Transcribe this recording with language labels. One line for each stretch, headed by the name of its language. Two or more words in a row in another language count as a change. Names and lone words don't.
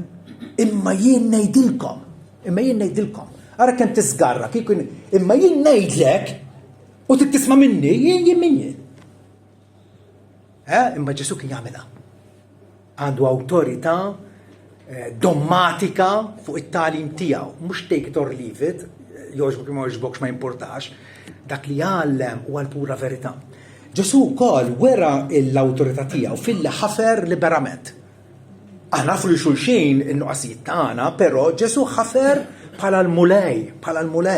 Maltese: Imma jien ngħidilkom. Ara kemm tisgarra imma jien ngħidlek u tittisma' minni jien min jien. Imma Ġesu kien jagħmilha. Għandu awtorità dommatika fuq it-tagħlim tiegħu, mhux
English: take it or leave it,
Maltese: jogħġbok ma jogħġbokx ma jimpurtax, dak li jgħallem huwa l-pura verità. Ġesu wkoll wera l-awtorità tiegħu fil-ħafer liberament. Aħna nafu li xulxin in-nuqqasijiet tagħna, però Ġesu ħafer bħala l-mulej.